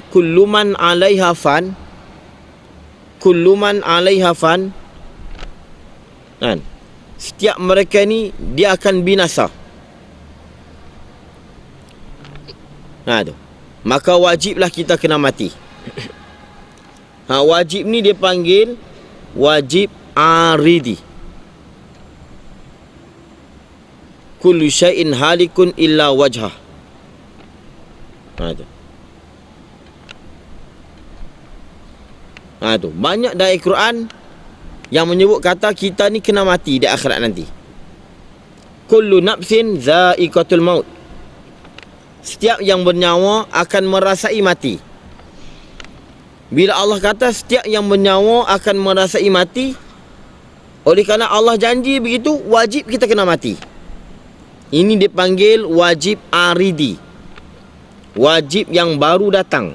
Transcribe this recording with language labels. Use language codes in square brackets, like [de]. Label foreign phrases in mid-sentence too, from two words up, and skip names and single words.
[ar] كل من عليها فان كل من عليها فان, kan? [ms] Setiap mereka ni dia akan binasa. Tu. Maka wajiblah kita kena mati. Wajib ni dia panggil wajib aridi. [ar] كل شيء هالك إلا وجهه. [ms] Tu. Banyak dari Quran yang menyebut kata kita ni kena mati di akhirat nanti. [ar] كل نفس ذائقة الموت. [ms] Setiap yang bernyawa akan merasai mati. Bila Allah kata setiap yang bernyawa akan merasai mati, oleh kerana Allah janji begitu, wajib kita kena mati. Ini dipanggil wajib aridi, wajib yang baru datang.